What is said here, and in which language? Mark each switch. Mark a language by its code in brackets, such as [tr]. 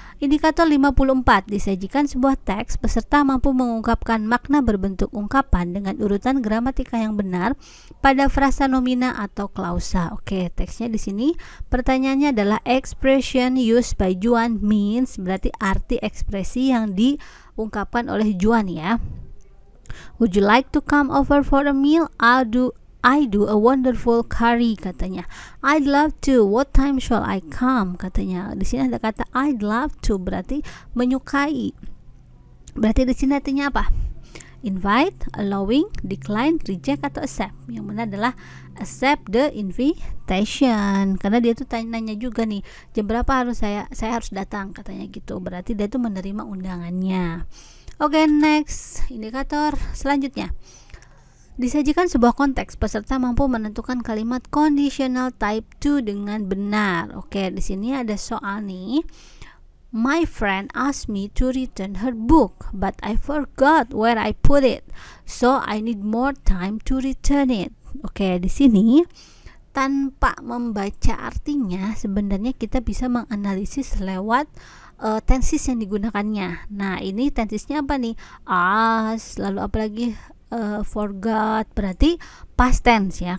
[id] Indikator 54. Disajikan sebuah teks peserta mampu mengungkapkan makna berbentuk ungkapan dengan urutan gramatika yang benar pada frasa nomina atau klausa. Teksnya di sini pertanyaannya adalah [en] expression used by Juan means, [id] berarti arti ekspresi yang diungkapkan oleh Juan ya. [en] Would you like to come over for a meal? I do a wonderful curry, [id] katanya. [en] I'd love to. What time shall I come? [id] Katanya. Di sini ada kata I'd love to, berarti menyukai. Berarti di sini artinya apa? Invite, allowing, decline, reject, atau accept. Yang benar adalah [en] accept the invitation. [id] Karena dia tuh nanya juga nih, jam berapa harus saya harus datang, katanya gitu. Berarti dia tuh menerima undangannya. Next. Indikator selanjutnya. Disajikan sebuah konteks, peserta mampu menentukan kalimat conditional type 2 dengan benar. Di sini ada soal nih. [en] My friend asked me to return her book, but I forgot where I put it. So I need more time to return it. [id] Di sini tanpa membaca artinya sebenarnya kita bisa menganalisis lewat tenses yang digunakannya. Nah, ini tensesnya apa nih? Ask, lalu apalagi forgot, berarti past tense ya.